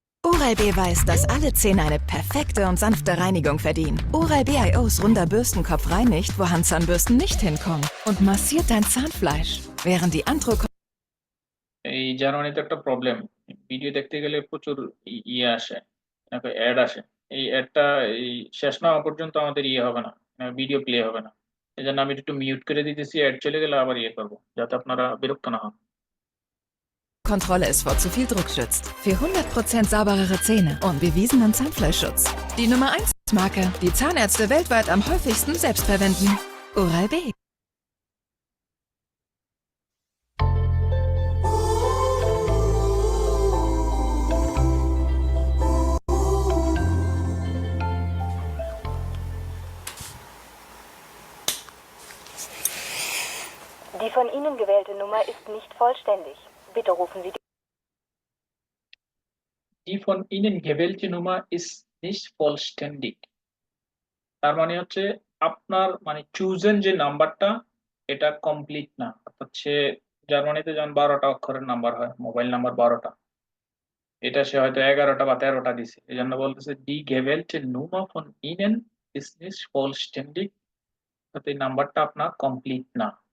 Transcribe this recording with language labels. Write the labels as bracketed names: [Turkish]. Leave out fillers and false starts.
[German] Oral-B weiß, dass alle Zähne eine perfekte und sanfte Reinigung verdienen. Oral-B IOs runder Bürstenkopf reinigt, wo Handzahnbürsten nicht hinkommen und massiert dein Zahnfleisch, während die Antro [Bangla] এই জার্মানিতে একটা problem, video দেখতে গেলে প্রচুর ইয়ে আসে, add আসে। এই অ্যাডটা এই শেষ না হওয়া পর্যন্ত আমাদের ইয়ে হবে না, ভিডিও প্লে হবে না। এই জন্য আমি একটু মিউট করে দিতেছি, অ্যাড চলে গেলে আবার ইয়ে করবো, যাতে আপনারা বিরক্ত না হন। [German] Kontrolle ist vor zu viel Druck schützt. Für 100% sauberere Zähne und bewiesenen Zahnfleischschutz. Die Nummer 1 Marke, die Zahnärzte weltweit am häufigsten selbst verwenden. Oral-B. Die von Ihnen gewählte Nummer ist nicht vollständig. Bitte rufen Sie Die von Ihnen gewählte Nummer ist nicht vollständig। [Bangla] তার মানে হচ্ছে আপনার মানে chosen যে নাম্বারটা, এটা complete না। অর্থাৎ সে জার্মানিতে যেমন 12টা অক্ষরের নাম্বার হয়, মোবাইল নাম্বার 12টা, এটা সে হয়তো 11টা বা 13টা দিছে, এই জন্য বলতেছে [German] die gewählte Nummer von Ihnen ist nicht vollständig, [Bangla] অর্থাৎ এই নাম্বারটা আপনার কমপ্লিট না।